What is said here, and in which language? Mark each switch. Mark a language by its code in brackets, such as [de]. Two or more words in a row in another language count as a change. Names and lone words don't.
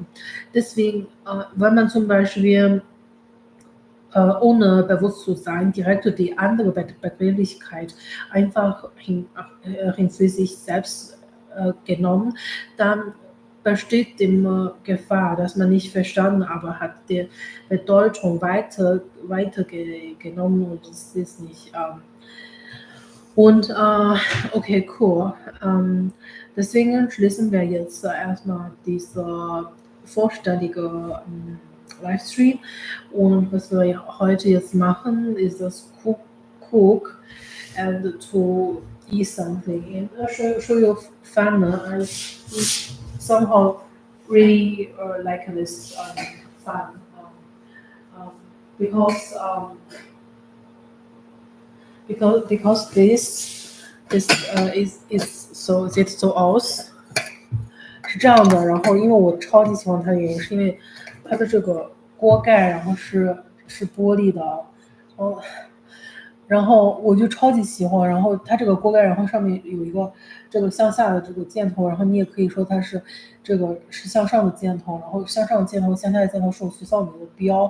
[de] Deswegen, wenn man zum Beispiel ohne bewusst zu sein, direkt die andere Begrifflichkeit einfach für sich selbst genommen, dann besteht immer Gefahr, dass man nicht verstanden, aber hat die Bedeutung weiter genommen und das ist nicht. Und okay, cool. Deswegen schließen wir jetzt erstmal diese vorstellige Livestream. Und was wir heute jetzt machen, ist das [en] cook and to eat something. And show you fun. I somehow really like this fun um, because because this is so [de] sieht so aus， [zh] 是这样的。然后因为我超级喜欢它的原因，是因为它的这个锅盖，然后是玻璃的，哦，然后我就超级喜欢。然后它这个锅盖，然后上面有一个这个向下的这个箭头，然后你也可以说它是这个是向上的箭头，然后向上的箭头、向下的箭头是我学校里面的标。